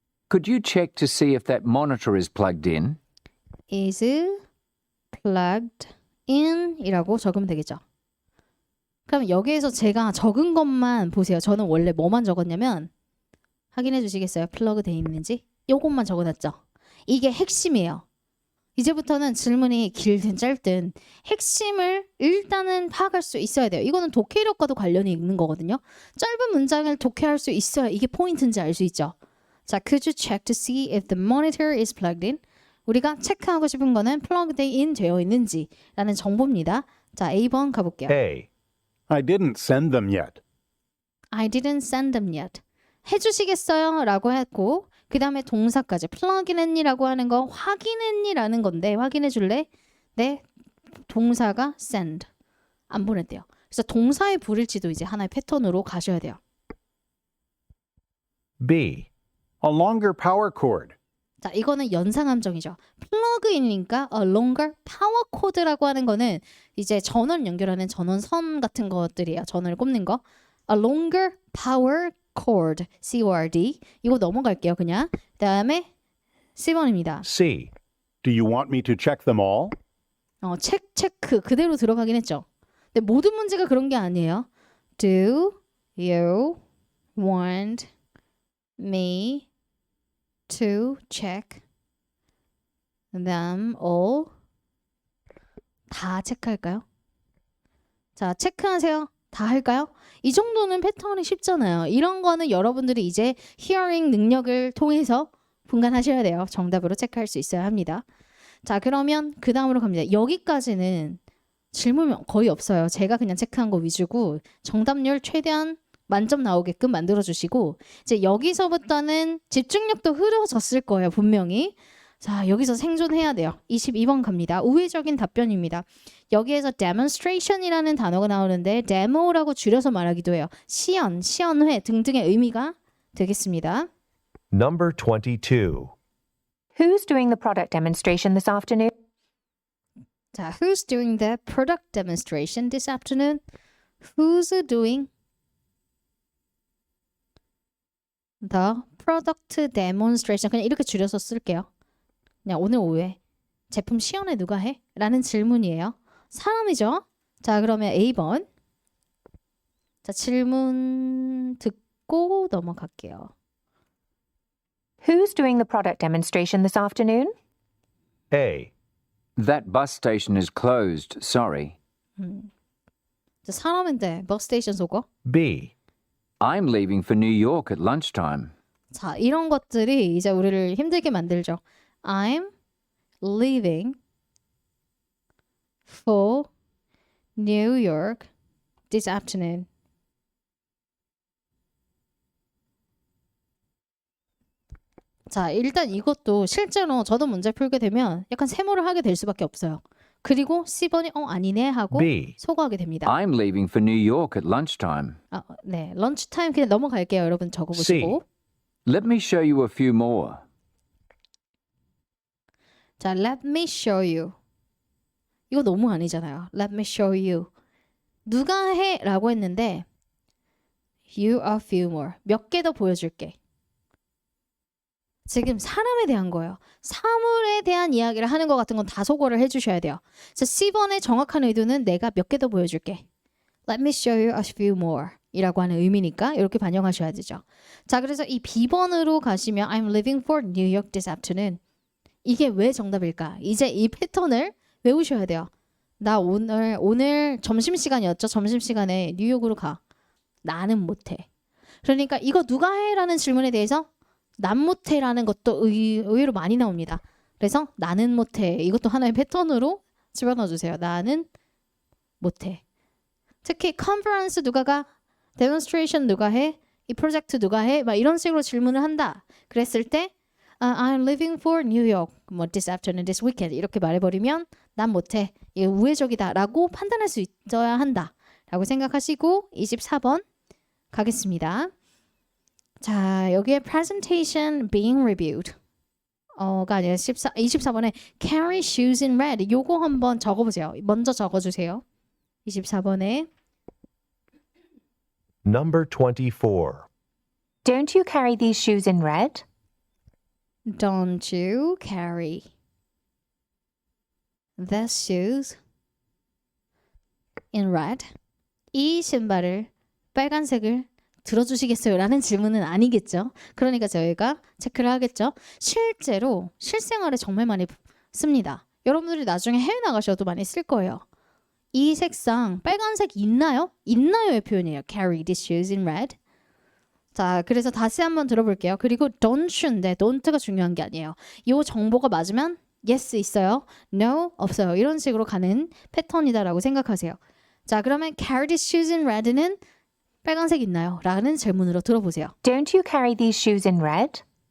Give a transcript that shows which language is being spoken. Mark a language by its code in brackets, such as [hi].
[en] Could you check to see if that monitor is plugged in? is plugged in [ko] 이라고 적으면 되겠죠. 그럼 여기에서 제가 적은 것만 보세요. 저는 원래 뭐만 적었냐면 확인해 주시겠어요? [en] 플러그 돼 있는지? [ko] 요것만 적어놨죠. 이게 핵심이에요. 이제부터는 질문이 길든 짧든 핵심을 일단은 파악할 수 있어야 돼요. 이거는 독해력과도 관련이 있는 거거든요. 짧은 문장을 독해할 수 있어야 이게 포인트인지 알 수 있죠. [en] 자, could you check to see if the monitor is plugged in? [ko] 우리가 체크하고 싶은 거는 plugged in 되어 있는지 라는 정보입니다. 자, A번 가볼게요. [en] A. I didn't send them yet. I didn't send them yet. [ko] 해주시겠어요? 라고 했고 그 다음에 동사까지 plug in이라고 하는 거 확인했니라는 건데 확인해 줄래? 네, 동사가 send. 안 보냈대요. 그래서 동사의 불일치도 이제 하나의 패턴으로 가셔야 돼요. [en] B. A longer power cord. [ko] 자, 이거는 연상함정이죠. 플러그인이니까 [en] a longer power cord [ko] 라고 하는 거는 이제 전원 연결하는 전원선 같은 것들이에요. 전원을 꼽는 거. [en] a longer power cord, C-O-R-D. [ko] 이거 넘어갈게요, 그냥. 그다음에 C번입니다. [en] C. Do you want me to check them all? [ko] 체크 그대로 들어가긴 했죠. 근데 모든 문제가 그런 게 아니에요. [en] Do you want me to check them all? [ko] 다 체크할까요? 자, 체크하세요. 다 할까요? 이 정도는 패턴이 쉽잖아요. 이런 거는 여러분들이 이제 히어링 능력을 통해서 분간하셔야 돼요. 정답으로 체크할 수 있어야 합니다. 자, 그러면 그 다음으로 갑니다. 여기까지는 질문 거의 없어요. 제가 그냥 체크한 거 위주고 정답률 최대한 만점 나오게끔 만들어주시고 이제 여기서부터는 집중력도 흐려졌을 거예요. 분명히. 자, 여기서 생존해야 돼요. 22번 갑니다. 우회적인 답변입니다. 여기에서 demonstration이라는 단어가 나오는데 demo라고 줄여서 말하기도 해요. 시연, 시연회 등등의 의미가 되겠습니다. [en] Number 22. Who's doing the product demonstration this afternoon? 자, who's doing the product demonstration this afternoon? Who's doing the product demonstration? [ko] 그냥 이렇게 줄여서 쓸게요. 그냥 오늘 오후에 제품 시연회 누가 해? 라는 질문이에요. 사람이죠? 자, 그러면 A번. 자, 질문 듣고 넘어갈게요. [en] Who's doing the product demonstration this afternoon? A. That bus station is closed, sorry. [ko] 자, 사람인데 버스 스테이션 속어? [en] B. I'm leaving for New York at lunchtime. [ko] 자, 이런 것들이 이제 우리를 힘들게 만들죠. [en] I'm leaving for New York this afternoon. [ko] 자, 일단 이것도 실제로 저도 문제 풀게 되면 약간 세모를 하게 될 수밖에 없어요. 그리고 C번이 아니네 하고 [en] B. [ko] 소거하게 됩니다. [en] I'm leaving for New York at lunchtime. [ko] 네, 런치타임 그냥 넘어갈게요. 여러분 적어보시고. [en] Let me show you a few more. 자, let me show you. [ko] 이거 너무 아니잖아요. [en] Let me show you. [ko] 누가 해? 라고 했는데 [en] you a few more. [ko] 몇 개 더 보여줄게. 지금 사람에 대한 거예요. 사물에 대한 이야기를 하는 것 같은 건 다소거를 해주셔야 돼요. 자, C번의 정확한 의도는 내가 몇 개 더 보여줄게. [en] Let me show you a few more [ko] 이라고 하는 의미니까 이렇게 반영하셔야 되죠. 자, 그래서 이 B번으로 가시면 [en] I'm leaving for New York this afternoon. [ko] 이게 왜 정답일까? 이제 이 패턴을 외우셔야 돼요. 나 오늘 점심시간이었죠? 점심시간에 뉴욕으로 가. 나는 못해. 그러니까 이거 누가 해? 라는 질문에 대해서 난 못해 라는 것도 의외로 많이 나옵니다. 그래서 나는 못해. 이것도 하나의 패턴으로 집어넣어 주세요. 나는 못해. 특히 컨퍼런스 누가 가? 데몬스트레이션 누가 해? 이 프로젝트 누가 해? 막 이런 식으로 질문을 한다. 그랬을 때 [en] I'm leaving for New York [ko] 뭐 [en] this afternoon, this weekend [ko] 이렇게 말해버리면 난 못해. 이게 우회적이다 라고 판단할 수 있어야 한다 라고 생각하시고 24번 가겠습니다. 자, 여기에 [en] presentation being reviewed [ko] 가 아니라 24번에 [en] carry shoes in red [ko] 요거 한번 적어보세요. 먼저 적어주세요. 24번에 [en] Number 24. Don't you carry these shoes in red? Don't you carry the shoes in red? [ko] 이 신발을 빨간색을 들어주시겠어요? 라는 질문은 아니겠죠. 그러니까 저희가 체크를 하겠죠. 실제로 실생활에 정말 많이 씁니다. 여러분들이 나중에 해외 나가셔도 많이 쓸 거예요. 이 색상 빨간색 있나요? 있나요의 표현이에요. [en] Carry these shoes in red. [ko] 자, 그래서 다시 한번 들어볼게요. 그리고 don't인데 don't가 중요한 게 아니에요. 이 정보가 맞으면 yes 있어요, no 없어요. 이런 식으로 가는 패턴이다라고 생각하세요. 자, 그러면 [en] carry these shoes in red [ko] 는 빨간색 있나요? 라는 질문으로 들어보세요. [en] Don't you carry these shoes in red?